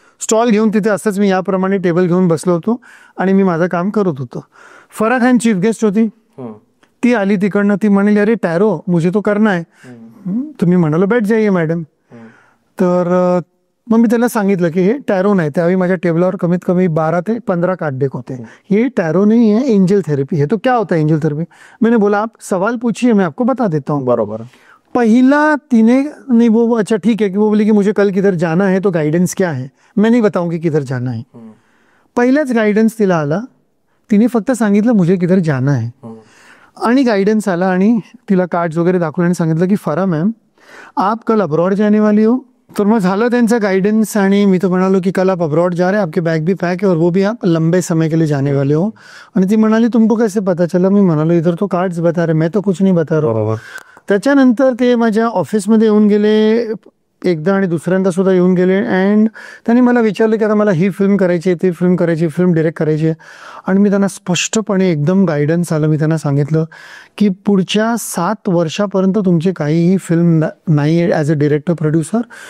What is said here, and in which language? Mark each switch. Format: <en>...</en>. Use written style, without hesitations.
<mr>Stall घेऊन तिथे असंच मी याप्रमाणे टेबल घेऊन बसलो होतो आणि मी माझं काम करत होतो. फराह खान चीफ गेस्ट होती. ती आली तिकडनं, ती म्हणाली</mr> <hi>अरे टॅरो मुझे तो करना है.</hi> <mr>तर मी म्हणालो</mr> <hi>बैठ जाइए मॅडम.</hi> <mr>तर मग मी त्याला सांगितलं की हे टॅरो नाही. त्यावेळी माझ्या टेबलावर कमीत कमी 12 ते 15 कार्ड डेक होते.</mr> <hi>ये टैरो नहीं है, एंजल थेरेपी है. तो क्या होता है एंजल थेरेपी? मैंने बोला आप सवाल पूछिए, मैं आपको बता देता हूँ.</hi> <mr>बरोबर.</mr> <hi>पहला तिने नहीं, वो अच्छा ठीक है कि वो बोली कि मुझे कल किधर जाना है, तो गाइडेंस क्या है. मैं नहीं बताऊंगी किधर जाना है.</hi> <mr>पहिलाच गाइडेंस तिला आला. तिने फक्त सांगितलं</mr> <hi>मुझे किधर जाना है.</hi> <mr>आणि गाइडेंस आला आणि तिला कार्ड्स वगैरे दाखवले आणि सांगितलं की फराह मैम</mr> <hi>आप कल अब्रॉड जाने वाली हो.</hi> <mr>तर मग झालं त्यांचा गाइडेंस आणि मी तो म्हणालो की</mr> <hi>कल आप अब्रॉड जा रहे हैं, आपके बैग भी पैक है और वो भी आप लंबे समय के लिए जाने वाले हो.</hi> <mr>आणि ती म्हणाली</mr> <hi>तुमको कैसे पता चला.</hi> <mr>मी म्हणालो</mr> <hi>इधर तो कार्ड्स बता रहे, मैं तो कुछ नहीं बता रहा.</hi> <mr>त्याच्यानंतर ते माझ्या ऑफिसमध्ये येऊन गेले एकदा आणि दुसऱ्यांदा सुद्धा येऊन गेले. अँड त्यांनी मला विचारलं की आता मला ही फिल्म करायची, ती फिल्म करायची, फिल्म डिरेक्ट करायची. आणि मी त्यांना स्पष्टपणे एकदम गायडन्स आलं. मी त्यांना सांगितलं की पुढच्या 7 वर्षापर्यंत तुमची काहीही फिल्म नाही आहे</mr> <en>As a director producer.</en>